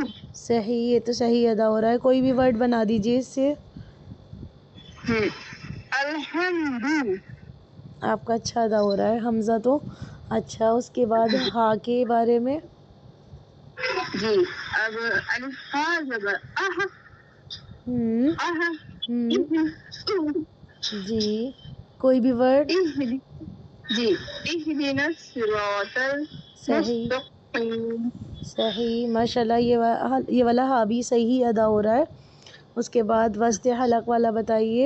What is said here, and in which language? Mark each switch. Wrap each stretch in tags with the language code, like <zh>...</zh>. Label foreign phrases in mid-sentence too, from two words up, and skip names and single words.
<ur>صحیح, یہ تو صحیح ادا ہو رہا ہے. کوئی بھی ورڈ بنا دیجیے اس سے.</ur> <ar>الحمد.</ar> <ur>آپ کا اچھا ادا ہو رہا ہے حمزہ تو. اچھا اس کے بعد ہا کے بارے میں. جی اب الف ہا زبر اہ, اہ جی کوئی بھی ورڈ.</ur> <ar>جی اہدنا الصراط المستقیم.</ar> <ur>صحیح</ur> <ar>ماشاءاللہ.</ar> <ur>یہ والا ہا بھی صحیح ادا ہو رہا ہے. اس کے بعد وسط حلق والا بتائیے.</ur>